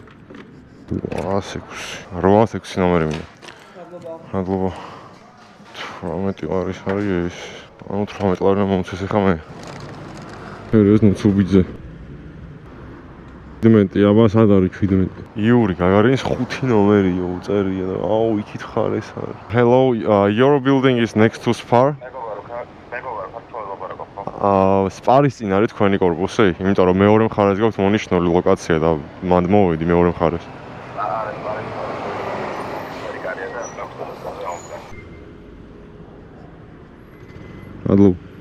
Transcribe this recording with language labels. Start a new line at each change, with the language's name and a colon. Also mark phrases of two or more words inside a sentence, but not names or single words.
Georgian: 806 ნომერი მინდა. მადლობა. 18 ლარის არის ეს. ანუ 18 ლარი მომწეს ეხლა მე. ეს ნუცუბიძე. 17 აბა სად არის 17? იური გაგარინის 5 ნომერია უწერია და აუ იქით ხარ ეს არის.
English: Hello, your building is next to Spar?
Georgian: სპარის წინ არის თქვენი კორპუსი, იმიტომ რომ მეორე მხარეს გაქვს მონიშნული ლოკაცია და მანდ მოვედი მეორე მხარეს. მადლობა.